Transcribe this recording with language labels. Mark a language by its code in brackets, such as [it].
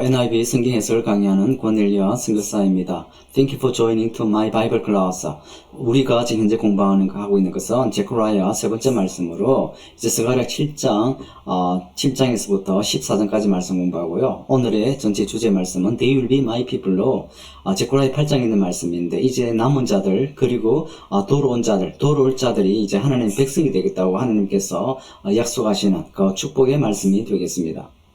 [ko] NIV 성경 해설 강의하는 권일리아 선교사입니다. [en] Thank you for joining to my Bible class. [ko] 우리가 지금 현재 하고 있는 것은 제크라야 세 번째 말씀으로 이제 스가랴 7장, 7장에서부터 14장까지 말씀 공부하고요. 오늘의 전체 주제 말씀은 [en] They will be my people [ko] 로 제크라야 8장에 있는 말씀인데 이제 남은 자들 그리고 돌아올 자들이 이제 하나님 백성이 되겠다고 하나님께서 약속하시는 그 축복의 말씀이 되겠습니다.